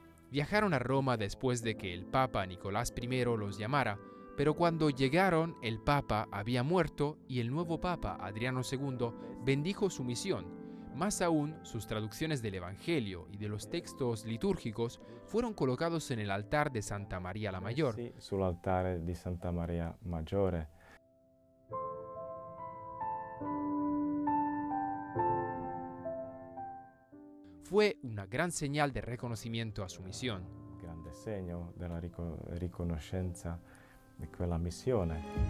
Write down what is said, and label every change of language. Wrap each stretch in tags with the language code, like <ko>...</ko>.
<es>Viajaron a Roma después de que el Papa Nicolás I los llamara, pero cuando llegaron el Papa había muerto y el nuevo Papa Adriano II bendijo su misión. Más aún, sus traducciones del Evangelio y de los textos litúrgicos fueron colocados en el altar de Santa María la Mayor.</es> <it>Sì, sull'altare di Santa Maria Maggiore.</it> <es>Fue una gran señal de reconocimiento a su misión.</es> <it>Grande segno della riconoscenza di quella missione.</it>